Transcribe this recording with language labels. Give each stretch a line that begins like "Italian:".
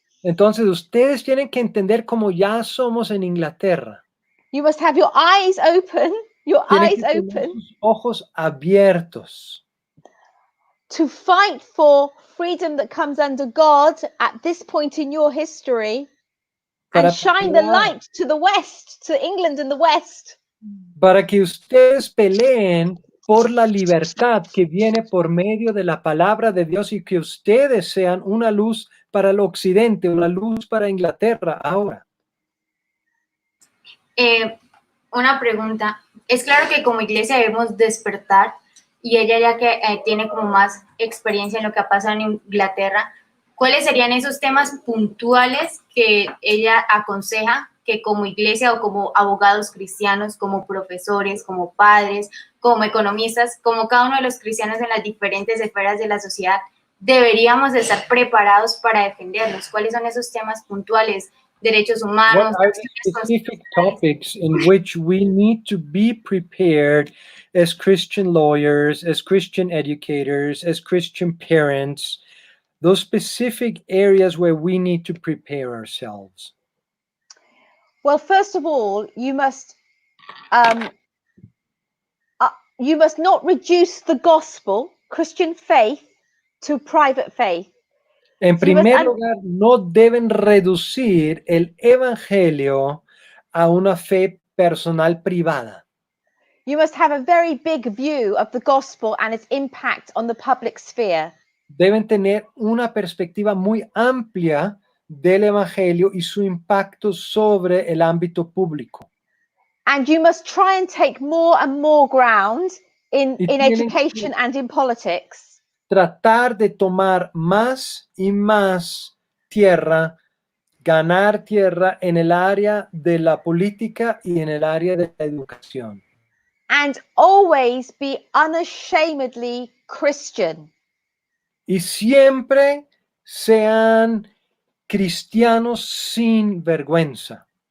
Spanish: Entonces ustedes tienen que entender cómo ya somos en Inglaterra.
English: You must have your eyes open,
Spanish: Tienen que tener sus ojos abiertos
English: to fight for freedom that comes under God at this point in your history,
Spanish: para
English: and shine the
Spanish: pelear,
English: light to the west, to England and the west.
Spanish: para que ustedes peleen por la libertad que viene por medio de la palabra de Dios y que ustedes sean una luz para el occidente, una luz para Inglaterra ahora. Una pregunta. Es claro que como iglesia debemos despertar, y ella ya que tiene como más experiencia en lo que ha pasado en Inglaterra, ¿cuáles serían esos temas puntuales que ella aconseja que como iglesia o como abogados cristianos, como profesores, como padres, como economistas, como cada uno de los cristianos en las diferentes esferas de la sociedad, deberíamos de estar preparados para defenderlos? ¿Cuáles son esos temas puntuales? Derechos humanos.
English: What are the specific topics in which we need to be prepared as Christian lawyers, as Christian educators, as Christian parents, those specific areas where we need to prepare ourselves? Well, first of all, you must not reduce the gospel, Christian faith, to private faith.
Spanish: En primer lugar, no deben reducir el evangelio a una fe personal privada.
English: You must have a very big view of the gospel and its impact on the public sphere.
Spanish: Deben tener una perspectiva muy amplia del evangelio y su impacto sobre el ámbito público.
English: And you must try and take more and more ground in education and in politics.
Spanish: Tratar de tomar más y más tierra, ganar tierra en el área de la política y en el área de la educación.
English: And always be unashamedly Christian.
Spanish: Y siempre sean cristianos sin vergüenza.